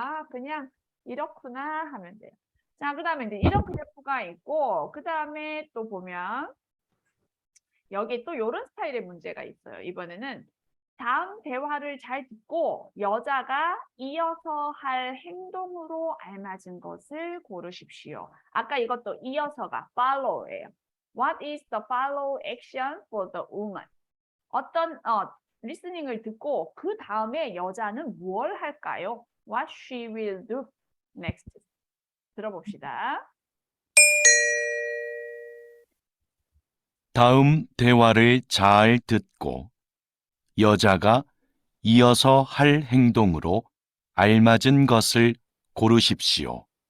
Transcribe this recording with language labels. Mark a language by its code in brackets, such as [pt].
[ko] 그냥 이렇구나 하면 돼요. 자, 그 다음에 이제 이런 그래프가 있고 그 다음에 또 보면 여기 또 이런 스타일의 문제가 있어요. 이번에는 다음 대화를 잘 듣고 여자가 이어서 할 행동으로 알맞은 것을 고르십시오. 아까 이것도 이어서가 follow예요. [en] What is the follow action for the woman? [ko] 어떤 리스닝을 듣고 그 다음에 여자는 뭘 할까요? [en] What she will do next. [ko] 들어봅시다. 다음 대화를 잘 듣고 여자가 이어서 할 행동으로 알맞은 것을 고르십시오.